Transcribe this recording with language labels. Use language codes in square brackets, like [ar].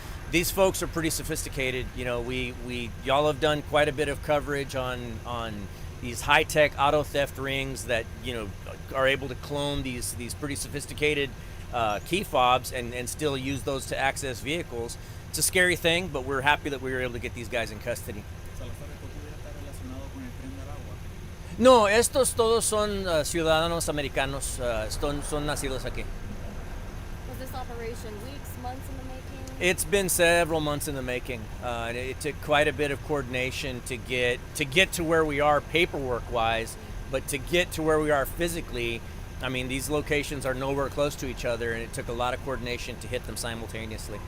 [en] These folks are pretty sophisticated. Y'all have done quite a bit of coverage on these high-tech auto theft rings that are able to clone these pretty sophisticated key fobs and still use those to access vehicles. It's a scary thing, but we're happy that we were able to get these guys in custody. [es] Salazar, ¿esto pudiera estar relacionado con el tren del agua? No, estos todos son ciudadanos americanos, son nacidos aquí. [en] Was this operation weeks, months in the making? It's been several months in the making. And it took quite a bit of coordination to get to where we are paperwork-wise, but to get to where we are physically, I mean, these locations are nowhere close to each other, and it took a lot of coordination to hit them simultaneously.